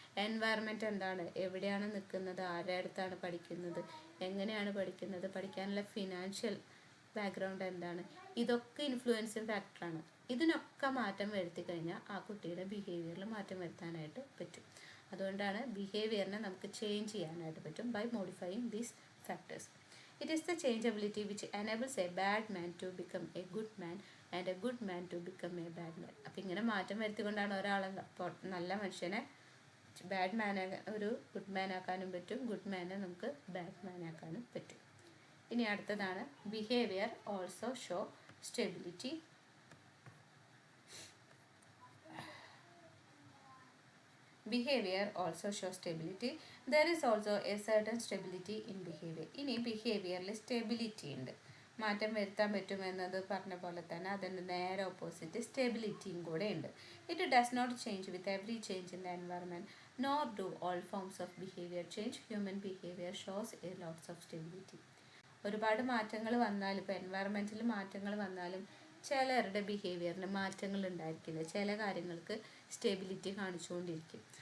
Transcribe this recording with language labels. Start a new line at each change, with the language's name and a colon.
Malayalam: Environment എന്താണ്, എവിടെയാണ് നിൽക്കുന്നത്, ആരുടെ അടുത്താണ് പഠിക്കുന്നത്, എങ്ങനെയാണ് പഠിക്കുന്നത്, പഠിക്കാനുള്ള ഫിനാൻഷ്യൽ ബാക്ക്ഗ്രൗണ്ട് എന്താണ്, ഇതൊക്കെ ഇൻഫ്ലുവൻസിങ് ഫാക്ടറാണ്. ഇതിനൊക്കെ മാറ്റം വരുത്തി കഴിഞ്ഞാൽ ആ കുട്ടിയുടെ ബിഹേവിയറിൽ മാറ്റം വരുത്താനായിട്ട് പറ്റും. അതുകൊണ്ടാണ് ബിഹേവിയറിനെ നമുക്ക് ചേഞ്ച് ചെയ്യാനായിട്ട് പറ്റും
English: By modifying these factors. It is the changeability which enables a bad man to become a good man and a good man to become a bad man.
Malayalam: അപ്പം ഇങ്ങനെ മാറ്റം വരുത്തിക്കൊണ്ടാണ് ഒരാളെ നല്ല മനുഷ്യനെ ബാഡ് മാനെ ഒരു ഗുഡ് മാൻ ആക്കാനും പറ്റും, ഗുഡ് മാനെ നമുക്ക് ബാഡ് മാൻ ആക്കാനും പറ്റും. ഇനി അടുത്തതാണ്
English: Behaviour also show stability. Behavior also shows stability. There is also a certain stability in behavior.
Malayalam: ഇനി ബിഹേവിയറിൽ സ്റ്റെബിലിറ്റി ഉണ്ട്, മാറ്റം വരുത്താൻ പറ്റുമെന്നത് പറഞ്ഞ പോലെ തന്നെ അതിൻ്റെ നേരെ ഓപ്പോസിറ്റ് സ്റ്റെബിലിറ്റിയും കൂടെ ഉണ്ട്.
English: It does not change with every change in the environment, nor do all forms of behaviour change. Human behaviour shows a lots of stability.
Malayalam: ഒരുപാട് മാറ്റങ്ങൾ വന്നാലും, ഇപ്പോൾ എൻവയറമെൻറ്റിൽ മാറ്റങ്ങൾ വന്നാലും ചിലരുടെ ബിഹേവിയറിന് മാറ്റങ്ങൾ ഉണ്ടായിരിക്കില്ല, ചില കാര്യങ്ങൾക്ക് സ്റ്റെബിലിറ്റി കാണിച്ചുകൊണ്ടിരിക്കും.